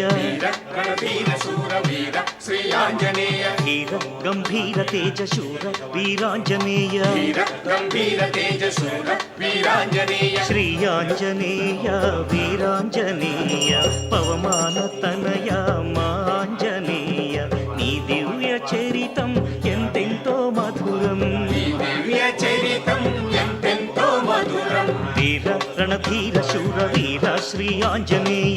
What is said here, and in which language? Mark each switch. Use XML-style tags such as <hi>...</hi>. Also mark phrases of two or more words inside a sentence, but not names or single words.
<kn>ವೀರ ರಣಧೀರ ಶೂರ ವೀರ ಶ್ರೀಯಾಂಜನೇಯ ಧೀರ ಗಂಭೀರ ತೇಜ ಶೂರ ವೀರಾಂಜನೇಯ ವೀರ ಗಂಭೀರ ತೇಜ ಶೂರ ವೀರಾಂಜನೇಯ ಶ್ರೀಯಾಂಜನೇಯ ವೀರಾಂಜನೇಯ ಪವಮಾನ ತನಯ ಮಾಂಜನೇಯ</kn> <te>నీ దివ్య చరితం ఎంతెంతో మధురం ఈ దివ్య చరితం ఎంతెంతో మధురం వీర రణధీర శూర వీర శ్రీ ఆంజనేయ</te>